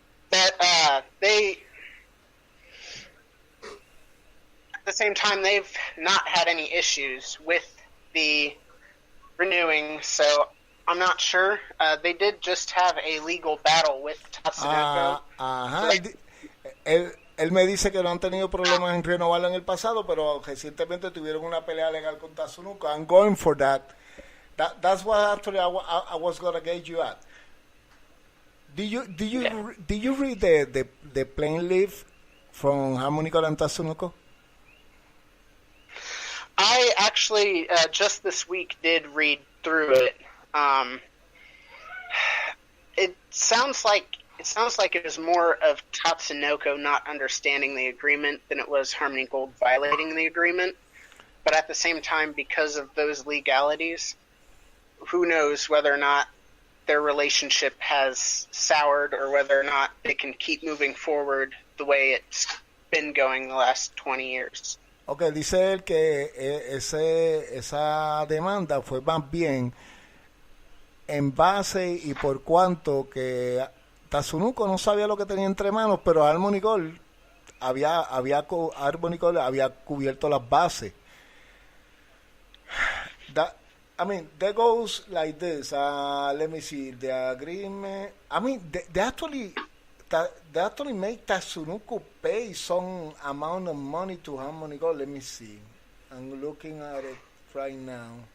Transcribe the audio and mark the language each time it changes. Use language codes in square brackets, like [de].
[en] But they, at the same time, they've not had any issues with the renewing, so I'm not sure. They did just have a legal battle with Tatsunoko. Ajá. [es] Él me dice que no han tenido problemas en renovarlo en el pasado, pero recientemente tuvieron una pelea legal con Tatsunoko. [en] I'm going for that. That's what actually I was gonna get you at. Did you read the plain leaf from Harmony Gold and Tatsunoko? I actually just this week did read through it. It sounds like it was more of Tatsunoko not understanding the agreement than it was Harmony Gold violating the agreement. But at the same time, because of those legalities, who knows whether or not their relationship has soured or whether or not they can keep moving forward the way it's been going the last 20 years. [es] Okay, dice él que esa demanda fue más bien en base y por cuanto que Tatsunoko no sabía lo que tenía entre manos, pero Harmony Gold Harmony Gold había cubierto las bases. [en] That goes like this. Let me see the agreement. They actually make Tatsunoko pay some amount of money to Harmony Gold. Let me see. I'm looking at it right now.